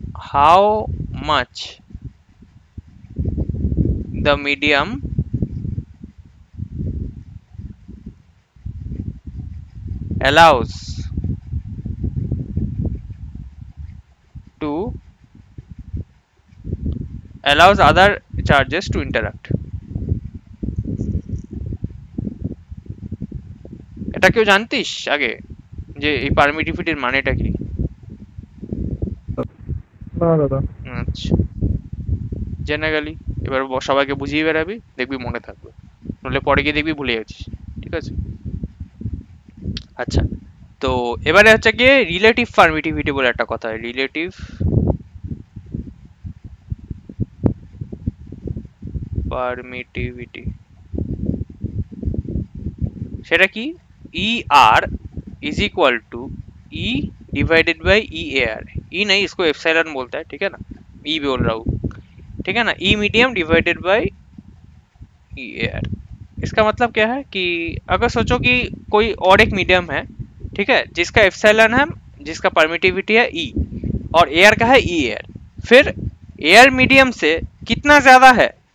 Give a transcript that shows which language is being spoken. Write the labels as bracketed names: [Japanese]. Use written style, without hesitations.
[English] How much the medium allows allows other charges to interact। [Bangla] এটা কেউ জানতিস আগে যে এই পারমিটিভিটির মানেটা কি? না দাদা। আচ্ছা জেনে গেলি, এবার সবাইকে বুঝিয়ে বেড়াবি, দেখবি মনে থাকবে, নইলে পরে গিয়ে দেখবি ভুলে যাচ্ছিস, ঠিক আছে? আচ্ছা তো এবারে হচ্ছে গিয়ে রিলেটিভ পারমিটিভিটি বলে একটা কথা হয়, রিলেটিভ পারমিটিভিটি সেটা কি ই আর [Hindi] is equal to E divided by E A R E नहीं इसको एप्सिलॉन बोलता है ठीक है ना ई बोल रहा हूँ ठीक है ना E medium divided by E A R इसका मतलब क्या है कि अगर सोचो कि कोई और एक मीडियम है ठीक है जिसका एप्सिलॉन है जिसका परमिटिविटी है ई और एयर का है ई एयर फिर एयर मीडियम से कितना ज्यादा है